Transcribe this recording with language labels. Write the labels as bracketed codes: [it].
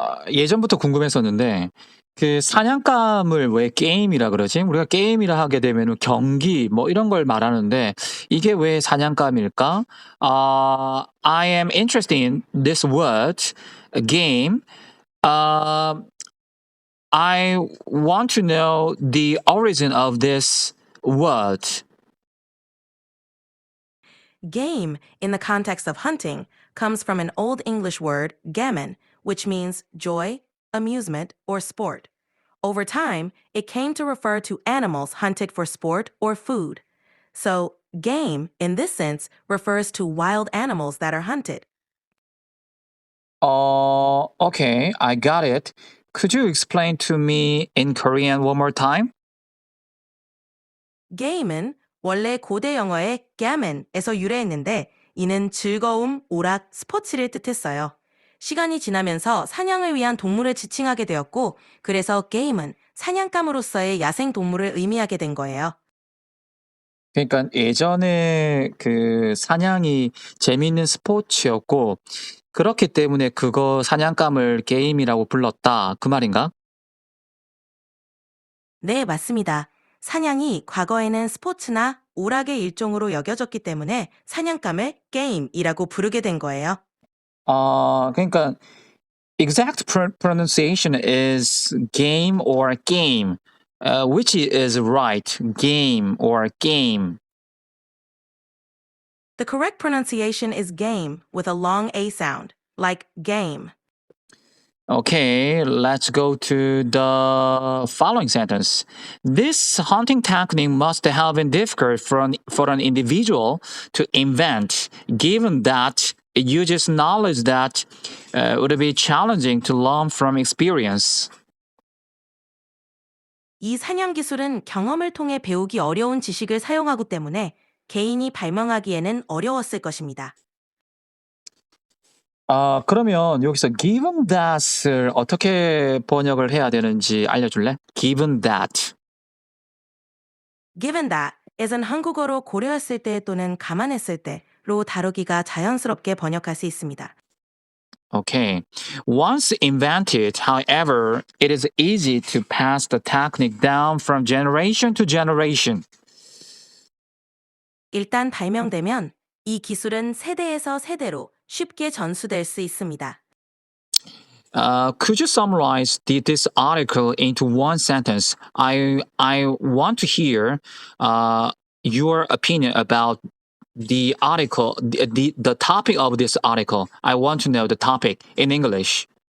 [ko] 예전부터 궁금했었는데, 그 사냥감을 왜 게임이라 그러지? 우리가 게임이라 하게 되면 경기 뭐 이런 걸 말하는데 이게 왜 사냥감일까? [en] I am interested in this word, game. I want to know the origin of this word. Game, in the context of hunting, comes from an Old English word, gammon, which means joy, amusement, or sport. Over time, it came to refer to animals hunted for sport or food. So, game, in this sense, refers to wild animals that are hunted. Okay, I got it. Could you explain to me in Korean one more time? [ko] game은 원래 고대 영어의 gammon에서 유래했는데 이는 즐거움, 오락, 스포츠를 뜻했어요. 시간이 지나면서 사냥을 위한 동물을 지칭하게 되었고 그래서 게임은 사냥감으로서의 야생 동물을 의미하게 된 거예요. 그러니까 예전에 그 사냥이 재미있는 스포츠였고 그렇기 때문에 그거 사냥감을 게임이라고 불렀다. 그 말인가? 네, 맞습니다. 사냥이 과거에는 스포츠나 오락의 일종으로 여겨졌기 때문에 사냥감을 게임이라고 부르게 된 거예요. 그러니까 [en] exact pronunciation is game or game. Which is right? Game or game. The correct pronunciation is game with a long A sound, like game. Okay, let's go to the following sentence. This hunting technique must have been difficult for an individual to invent, given that it uses knowledge that would be challenging to learn from experience. [ko] 이 사냥 기술은 경험을 통해 배우기 어려운 지식을 사용하기 때문에 개인이 발명하기에는 어려웠을 것입니다. 그러면 여기서 given that을 어떻게 번역을 해야 되는지 알려줄래? [en] Given that. Given that is [ko] 은 한국어로 고려했을 때 또는 감안했을 때로 다루기가 자연스럽게 번역할 수 있습니다. [en] Okay. Once invented, however, it is easy to pass the technique down from generation to generation. [ko] 일단 발명되면 이 기술은 세대에서 세대로 쉽게 전수될 수 있습니다. [en] Could you summarize this article into one sentence? I want to hear your opinion about the article, the topic of this article. I want to know the topic in English.